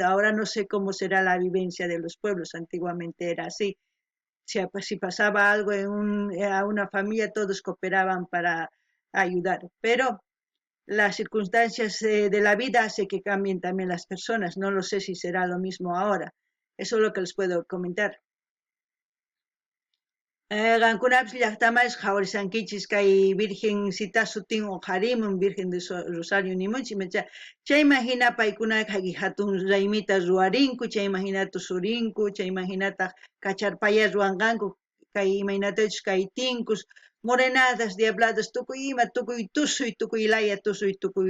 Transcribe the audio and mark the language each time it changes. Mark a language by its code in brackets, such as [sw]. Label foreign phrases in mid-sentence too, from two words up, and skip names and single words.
[es] Ahora no sé cómo será la vivencia de los pueblos, antiguamente era así. Si pasaba algo a una familia, todos cooperaban para ayudar, pero las circunstancias de la vida hacen que cambien también las personas. No lo sé si será lo mismo ahora. Eso es lo que les puedo comentar. [qu] Qankunapish llaqtamas qhawarisankichis kay virgencita sutin uqharimun Virgen de Rosario nimunchik chayman hina paykuna kay hatun raymita ruwarinku chayman hina tusurinku chayman hinataq cacharpaya ruwanqanku kay imaynatachus kay tinkus morenadas diabladas tukuy tukuy laya tukuy